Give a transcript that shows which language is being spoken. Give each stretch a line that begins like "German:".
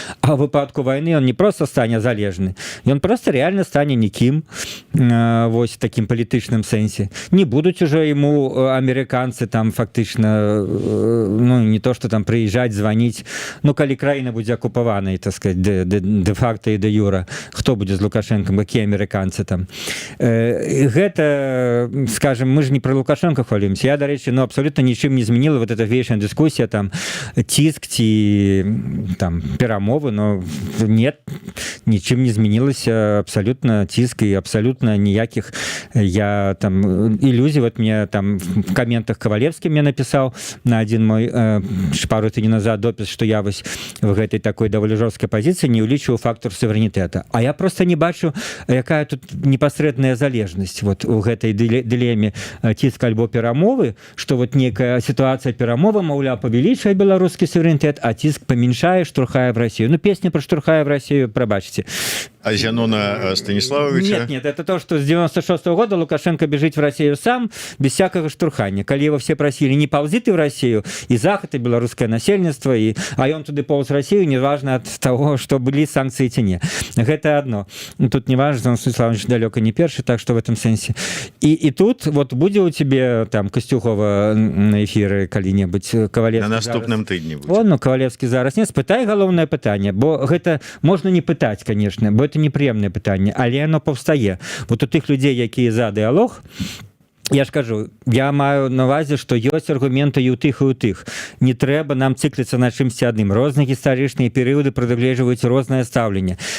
Belarusian: А ў выпадку вайны он не просто стане залежны, ён просто реально стане нікім, вось в такім палітычным сэнсе. Не будуць ужо ему амерыканцы там фактычна, ну, не то, што там прыязджаць, званіць, ну, калі краіна будзе акупаванай, так сказать, де-факта і де-юра, хто будзе з Лукашэнкам, якія амерыканцы там. Гэта, скажем, мы ж не про Лукашенко хвалимся. Я, дарэчы, ну, абсолютно нічым не змянила вот эта вечная дискуссия, там, ціск ці там перамовы,
Russian: но нет,
Belarusian: нічым не змянілася абсолютно ціск і абсолютно ніякіх я там ілюзій.
Russian: Вот мне там в комментах Ковалевский мне написал
Belarusian: на один мой пару тыдзень назад допіс, что я вось в гэтай такой даволі жорсткай пазіцыі не ўлічваю фактор суверэнітэта. А я просто не бачу, якая тут непасрэдная залежнасць вот у гэтай дылеме ціск альбо перамовы, што вот некая сітуацыя перамовы, маўляў, павялічвае беларускі суверэнітэт, а ціск памяншае, штурхае в Россию. Ну, песня про штурхае в Россию, прабачце.
Russian: А Зянона Станиславовича? Нет, это то, что с 96-го года Лукашенко бежит в Россию сам, без всякого штурхания. Коли его все просили, не ползи ты в Россию, и Захад, и белорусское насельніцтва, а он туды полз в Россию, неважно от того, что были санкции
Belarusian: ці не.
Russian: Это одно. Тут не важно, Зянон Станиславович далеко не перший, так что в этом сенсе. И тут вот будет у тебе там Костюхова на эфиры калі-небудзь, Ковалевский
Belarusian: на наступным тыдні будзе. Ну, Ковалевский зараз не спытай галоўнае пытанне, бо гэта можна не пытаць, конечно, бо это непрыемнае пытанне, але оно паўстае. Вот у тых людзей, якія за дыалог, я ж кажу, я маю на увазе, што ёсць аргументы і ў тых, і ў тых. Не трэба нам цыкліцца на чымсьці адным. Розныя гістарычныя перыяды прадугледжваюць рознае стаўленне.